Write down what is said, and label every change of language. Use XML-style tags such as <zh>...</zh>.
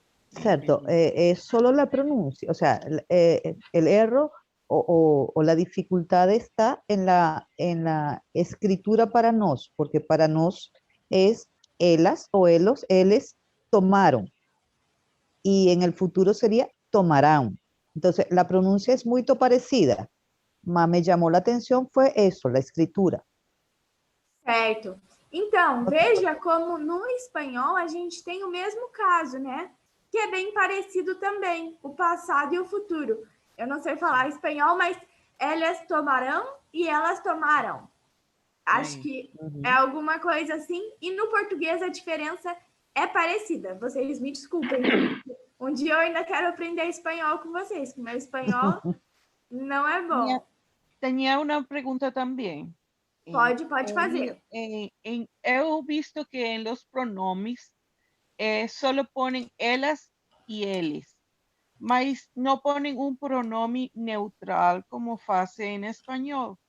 <es>Cierto, es solo la pronuncia, o sea, el error o la dificultad está en la escritura para nos, porque para nos es elas o elos, eles tomaron, y en el futuro sería tomarán. Entonces, la pronuncia es muy parecida, mas me llamó la atención fue eso, la escritura.</es> <pt>Certo. Então, veja como no espanhol a gente tem o mesmo caso, né? Que é bem parecido também, o passado e o futuro. Eu não sei falar espanhol, mas elas tomarão e elas tomaram. Acho que é alguma coisa assim. E no português a diferença é parecida. Vocês me desculpem. Um dia eu ainda quero aprender espanhol com vocês, que meu espanhol não é bom.</pt> <es>Tenía una pregunta también.</es> <pt>Pode fazer.</pt> <es>He visto que en los pronombres solo ponen elas y eles, mas no ponen un pronombre neutral como hace en español.</es>